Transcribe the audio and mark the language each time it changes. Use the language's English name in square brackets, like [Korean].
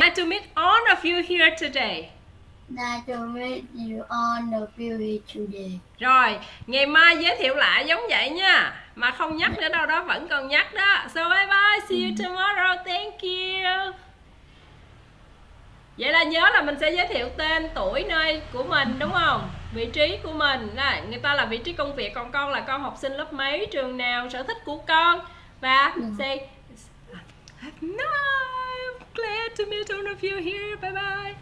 [English] Nice to meet all of you here today. Nice to meet you all of you here today. [Vietnamese] Rồi, ngày mai giới thiệu lại giống vậy nha. Mà không nhắc nữa đâu đó, vẫn còn nhắc đó. [English] So bye bye, see you tomorrow, thank you. [Vietnamese] Vậy là nhớ là mình sẽ giới thiệu tên, tuổi, nơi của mình đúng không? Vị trí của mình. Này, người ta là vị trí công việc, còn con là con học sinh lớp mấy, trường nào, sở thích của con. [English] Và say no, glad to meet all of you here, bye bye.